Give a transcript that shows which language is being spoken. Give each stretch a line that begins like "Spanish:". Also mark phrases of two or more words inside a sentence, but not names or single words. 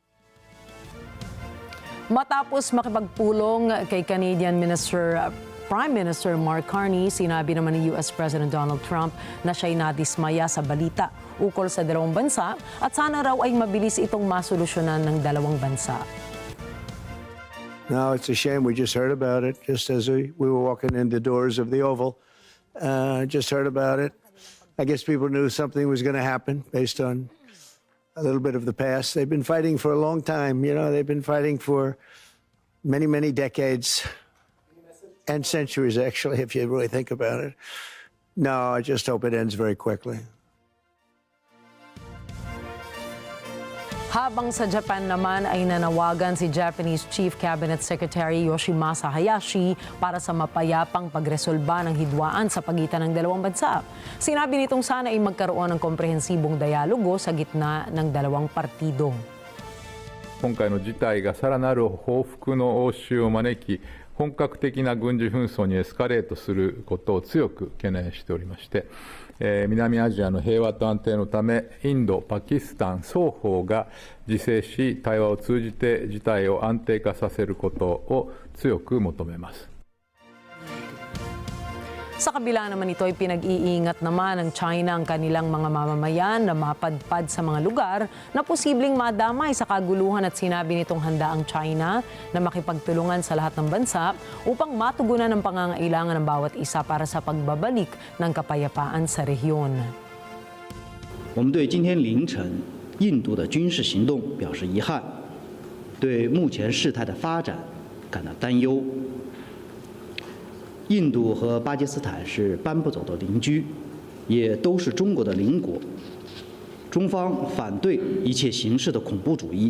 Filipino: Matapos makipagpulong kay
English: Canadian Prime Minister
Filipino: Mark Carney, sinabi naman ni
English: US President
Filipino: Donald Trump na siya'y nadismaya sa balita ukol sa dalawang bansa at sana raw ay mabilis itong masolusyonan ng dalawang bansa.
English: No, it's a shame. We just heard about it just as we were walking in the doors of the Oval. Just heard about it. I guess people knew something was going to happen based on a little bit of the past. They've been fighting for a long time. You know, they've been fighting for many, many decades and centuries, actually, if you really think about it. No, I just hope it ends very quickly.
Filipino: Habang sa Japan naman ay nanawagan si
English: Japanese Chief Cabinet Secretary
Filipino: Yoshimasa Hayashi para sa mapayapang pagresolba ng hidwaan sa pagitan ng dalawang bansa. Sinabi nitong sana ay magkaroon ng komprehensibong dialogo sa gitna ng dalawang partido.
Japanese: 今回の事態がさらなる報復の応酬を招き、本格的な軍事紛争にエスカレートすることを強く懸念しておりまして、南アジアの平和と安定のため、インド、パキスタン双方が自制し、対話を通じて事態を安定化させることを強く求めます。
Filipino: Sa kabila naman ito ay pinag-iingat naman ng China ang kanilang mga mamamayan na mapadpad sa mga lugar na posibleng madamay sa kaguluhan at sinabi nitong handa ang China na makipagtulungan sa lahat ng bansa upang matugunan ang pangangailangan ng bawat isa para sa pagbabalik ng kapayapaan sa rehiyon.
Chinese: 我们对今天凌晨印度的军事行动表示遗憾，对目前事态的发展感到担忧。印度和巴基斯坦是搬不走的邻居，也都是中国的邻国。中方反对一切形式的恐怖主义。